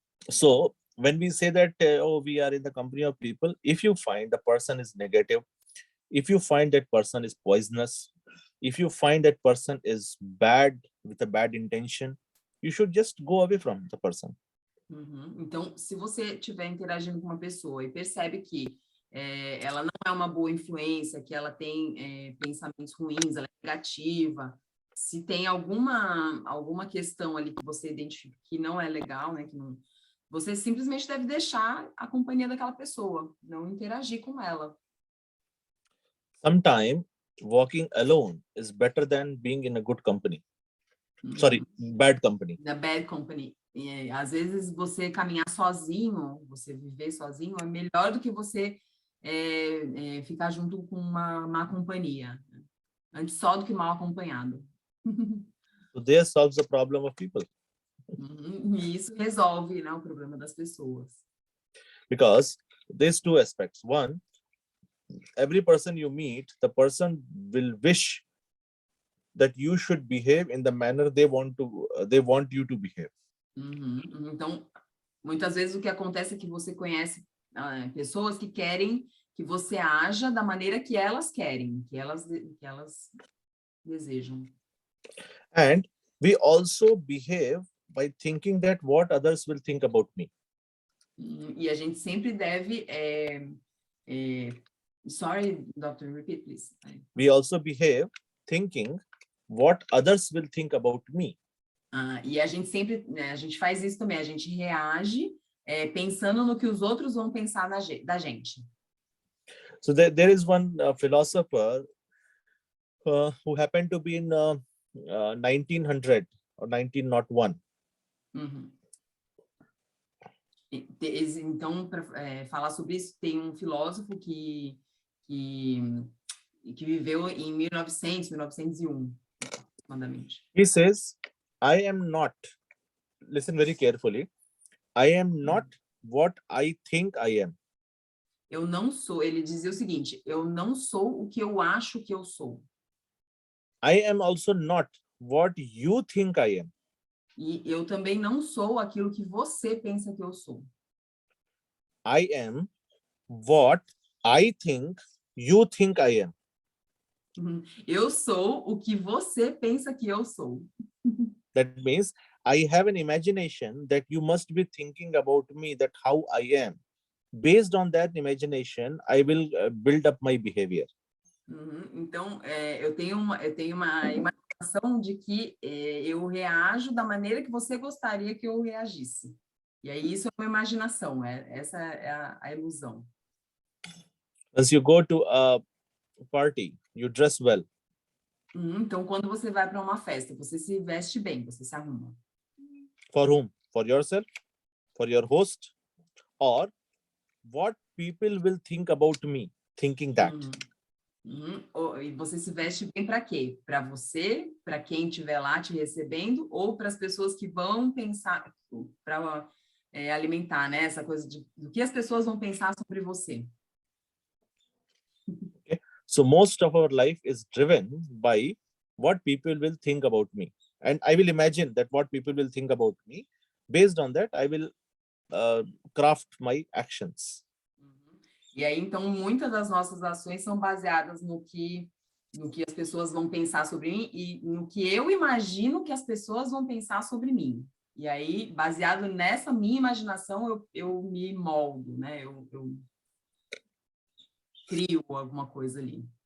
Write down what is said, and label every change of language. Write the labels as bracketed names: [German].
[English] So, when we say that, we are in the company of people, if you find the person is negative, if you find that person is poisonous, if you find that person is bad, with a bad intention, you should just go away from the person. [Portuguese] Então, se você estiver interagindo com uma pessoa e percebe que ela não é uma boa influência, que ela tem pensamentos ruins, ela é negativa, se tem alguma questão ali que você identifica que não é legal, né, você simplesmente deve deixar a companhia daquela pessoa, não interagir com ela. [English] Sometimes walking alone is better than being in a good company. Sorry, bad company. The bad company. [Portuguese] Às vezes você caminhar sozinho, você viver sozinho, é melhor do que você ficar junto com uma má companhia. Antes só do que mal acompanhado. [English] So this solves the problem of people. [Portuguese] E isso resolve, né, o problema das pessoas. [English] Because there's two aspects. One, every person you meet, the person will wish that you should behave in the manner they want you to behave. [Portuguese] Então, muitas vezes o que acontece é que você conhece pessoas que querem que você haja da maneira que elas querem, que elas desejam. [English] And we also behave by thinking that what others will think about me. [Portuguese] E a gente sempre deve [English] sorry, doctor, repeat, please. We also behave thinking what others will think about me. [Portuguese] E a gente sempre, né, a gente faz isso também, a gente reage pensando no que os outros vão pensar da gente. [English] So there is one philosopher who happened to be in 1900 or 1901. [Portuguese] Então, para falar sobre isso, tem um filósofo que viveu em 1901, aproximadamente. [English] He says, I am not, listen very carefully, I am not what I think I am. [Portuguese] Eu não sou, ele dizia o seguinte, eu não sou o que eu acho que eu sou. [English] I am also not what you think I am. [Portuguese] E eu também não sou aquilo que você pensa que eu sou. [English] I am what I think you think I am. [Portuguese] Eu sou o que você pensa que eu sou. [English] That means I have an imagination that you must be thinking about me, that how I am. Based on that imagination, I will build up my behavior. [Portuguese] Então, eu tenho uma imaginação de que eu reajo da maneira que você gostaria que eu reagisse. E aí isso é uma imaginação, essa é a ilusão. [English] As you go to a party, you dress well. [Portuguese] Então, quando você vai para uma festa, você se veste bem, você se arruma. [English] For whom? For yourself? For your host? Or what people will think about me, thinking that? [Portuguese] E você se veste bem para quê? Para você, para quem estiver lá te recebendo, ou para as pessoas que vão pensar, para alimentar, né? Essa coisa do que as pessoas vão pensar sobre você. [English] Okay. So most of our life is driven by what people will think about me. And I will imagine that what people will think about me. Based on that, I will craft my actions. [Portuguese] E aí, então, muitas das nossas ações são baseadas no que as pessoas vão pensar sobre mim e no que eu imagino que as pessoas vão pensar sobre mim. E aí, baseado nessa minha imaginação, eu me moldo, né? Eu crio alguma coisa ali.